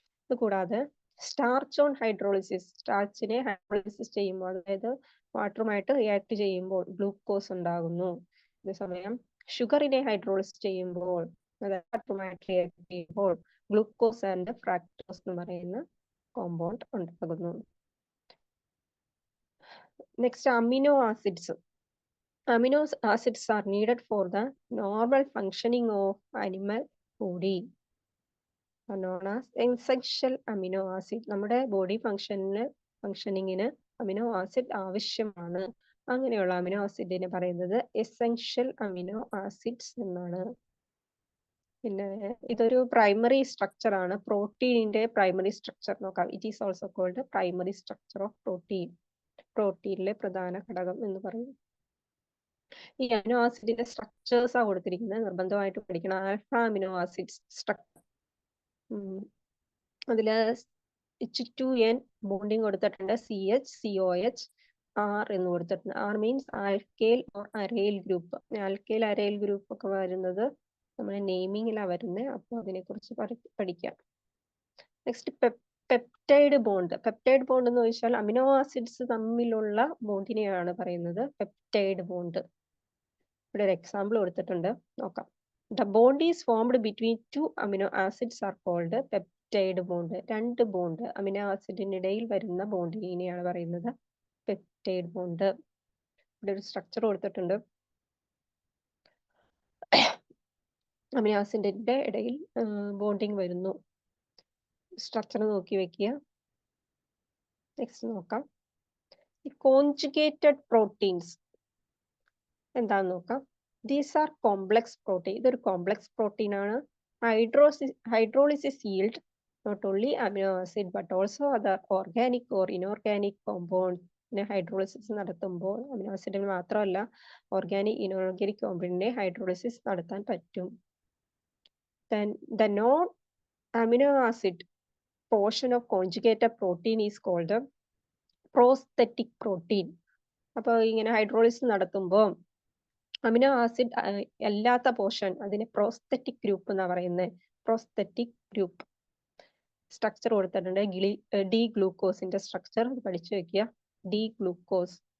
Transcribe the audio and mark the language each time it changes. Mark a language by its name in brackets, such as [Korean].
[Malayalam] ഇത് കൂടാതെ [English] starch on hydrolysis, [Malayalam] സ്റ്റാർച്ചിനെ hydrolysis ചെയ്യുമ്പോൾ, അതായത് വാട്ടറുമായിട്ട് റിയാക്ട് ചെയ്യുമ്പോൾ ഗ്ലൂക്കോസ് ഉണ്ടാകുന്നു. അതേസമയം ഷുഗറിനെ ഹൈഡ്രോളിസിസ് ചെയ്യുമ്പോൾ, അതായത് വാട്ടറുമായിട്ട് റിയാക്ട് ചെയ്യുമ്പോൾ ഗ്ലൂക്കോസ് ആൻഡ് ഫ്രാക്ടോസ് എന്ന് പറയുന്ന കോമ്പൗണ്ട് ഉണ്ടാകുന്നു. [English] Next amino acids. Amino acids are needed for the normal functioning of animal body, are known as essential amino acid. [Malayalam] നമ്മുടെ ബോഡി ഫങ്ഷനിങ്ങിന് അമിനോ ആസിഡ് ആവശ്യമാണ്. അങ്ങനെയുള്ള അമിനോ ആസിഡിനെ പറയുന്നത് എസെൻഷ്യൽ അമിനോ ആസിഡ്സ് എന്നാണ്. പിന്നെ ഇതൊരു പ്രൈമറി സ്ട്രക്ചർ ആണ്. പ്രോട്ടീനിന്റെ പ്രൈമറി സ്ട്രക്ചർ നോക്കാം. [English] It is also called primary structure of protein. [Malayalam] പ്രോട്ടീനിലെ പ്രധാന ഘടകം എന്ന് പറയും. ഈ അമിനോ ആസിഡിന്റെ സ്ട്രക്ചേഴ്സ് ആ കൊടുത്തിരിക്കുന്നത്, നിർബന്ധമായിട്ട് പഠിക്കണം. ആൽഫ അമിനോ ആസിഡ്സ് സ്ട്രക്ചർ, അതില് H2N ബോണ്ടിങ് കൊടുത്തിട്ടുണ്ട്, CH, COH, R എന്ന് കൊടുത്തിട്ടുണ്ട്. [English] R means alkyl or aryl group. [Malayalam] Alkyl aril group ഒക്കെ വരുന്നത് നമ്മുടെ നെയിമിങ്ങിലാണ് വരുന്നത്. അപ്പോൾ അതിനെ കുറിച്ച് പഠിക്കാം. Next peptide bond. Peptide bond എന്ന് വെച്ചാൽ അമിനോ ആസിഡ്സ് തമ്മിലുള്ള ബോണ്ടിനെയാണ് പറയുന്നത് പെപ്റ്റൈഡ് ബോണ്ട്. ഇവിടെ ഒരു എക്സാമ്പിൾ കൊടുത്തിട്ടുണ്ട്, നോക്കാം. [English] The bond is formed between two amino acids are called peptide bond. [Malayalam] രണ്ട് ബോണ്ട് അമിനോ ആസിഡിനിടയിൽ വരുന്ന ബോണ്ടിനെയാണ് പറയുന്നത് പെപ്റ്റൈഡ് ബോണ്ട്. ഇവിടെ ഒരു സ്ട്രക്ചർ കൊടുത്തിട്ടുണ്ട്. അമിനോ ആസിഡിന്റെ ഇടയിൽ ബോണ്ടിങ് വരുന്നു. സ്ട്രക്ചർ നോക്കി വെക്കുക. നെക്സ്റ്റ് നോക്കാം. കോൺജുഗേറ്റഡ് പ്രോട്ടീൻസ് എന്താന്ന് നോക്കാം. [English] These are complex protein. [Malayalam] ഇതൊരു കോംപ്ലക്സ് പ്രോട്ടീൻ ആണ്. [English] Hydrolysis yield not only amino acid but also other organic or inorganic compounds. [Malayalam] പിന്നെ ഹൈഡ്രോളിസിസ് നടത്തുമ്പോൾ അമിനോ ആസിഡുകൾ മാത്രമല്ല ഓർഗാനിക് ഇനോർഗാനിക് കോമ്പൗണ്ടിനെ ഹൈഡ്രോളിസിസ് നടത്താൻ പറ്റും. [English] Then the non-amino acid portion of conjugated protein is called the prosthetic protein. [Malayalam] അപ്പോൾ ഇങ്ങനെ hydrolysis നടത്തുമ്പോൾ amino acid അല്ലാത്ത പോർഷൻ അതിനെ പ്രോസ്തെറ്റിക് ഗ്രൂപ്പ് എന്നാ പറയുന്നത്. പ്രോസ്തെറ്റിക് ഗ്രൂപ്പ് സ്ട്രക്ചർ കൊടുത്തിട്ടുണ്ട്. ഡി ഗ്ലൂക്കോസിന്റെ സ്ട്രക്ചർ പഠിച്ചു വെക്കുക. D glucose.